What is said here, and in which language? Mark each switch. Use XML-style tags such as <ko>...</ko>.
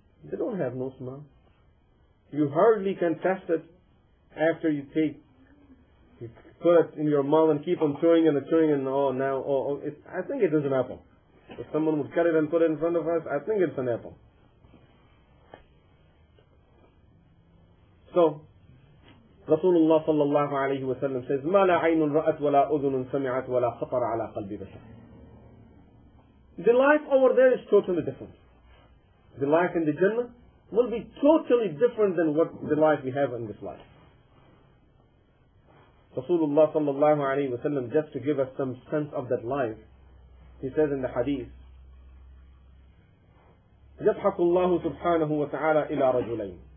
<en>They don't have no smell. You hardly can taste it after you put it in your mouth and keep on chewing and chewing, and I think it is an apple. If someone would cut it and put it in front of us, I think it's an apple. So, Rasulullah sallallahu alayhi wa sallam says,</en> <ar>مَا لَا عَيْنٌ رَأَتْ وَلَا أُذُنٌ سَمِعَتْ وَلَا خَطَرَ عَلَى قَلْبِ بَشَرٍ.</ar> <en>The life over there is totally different. The life in the Jannah will be totally different than what the life we have in this life. Rasulullah sallallahu alayhi wa sallam, just to give us some sense of that life, he says in the hadith,</en> <ar>يَضْحَكُ اللَّهُ سُبْحَانَهُ وَتَعَالَى إِلَى رَجُلَيْنِ.</ar>